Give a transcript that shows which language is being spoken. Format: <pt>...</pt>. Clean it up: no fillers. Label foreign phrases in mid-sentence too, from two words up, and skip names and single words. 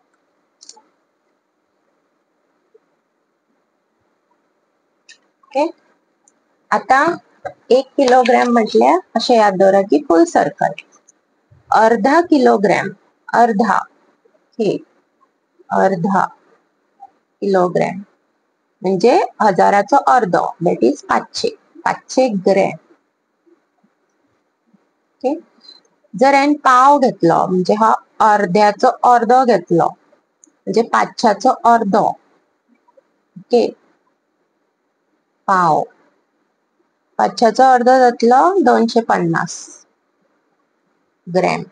<kok>ओके, आता 1 किलोग्रॅम म्हटल्या असे याद दवरा की फुल सर्कल. अर्धा किलोग्रॅम, अर्धा, हे अर्धा किलोग्रॅम म्हणजे 1000चो अर्धो,</kok> <en>that is</en> <kok>500 ग्रॅम. ओके, जर हांवें पाव घेतलो म्हणजे हा अर्ध्याचो अर्धो घेतलो म्हणजे 500चो अर्धो. ओके, पाव 500चो अर्धो जातलो 250 ग्रॅम.</kok>